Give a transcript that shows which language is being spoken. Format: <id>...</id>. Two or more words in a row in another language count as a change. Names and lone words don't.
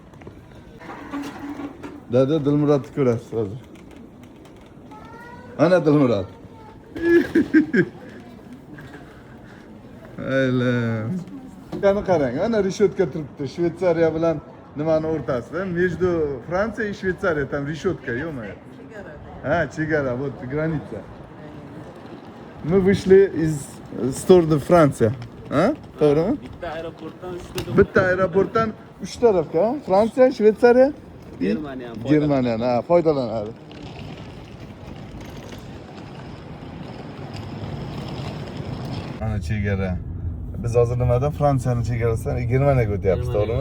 <uz>Dada Dilmuratni ko'rasiz hozir. Ana Dilmurat. Ayla. Qani qarang, ana reshotka turibdi. Shveysariya bilan nimani o'rtasida?</uz> <ru>Между Fransiya и Shveysariya там решетка, ё-моё. Chegara, вот граница. Мы вышли из стороны Франция.</ru> <uz>To'g'rimi? Bitta aeroportdan 3 tarafga, Fransiya, Shveysariya, Germaniya foydalanadi. Ana chegara. Biz hozir nimada Fransiyaning chegarasidan Germaniyaga o'tyapmiz, to'g'rimi?</uz>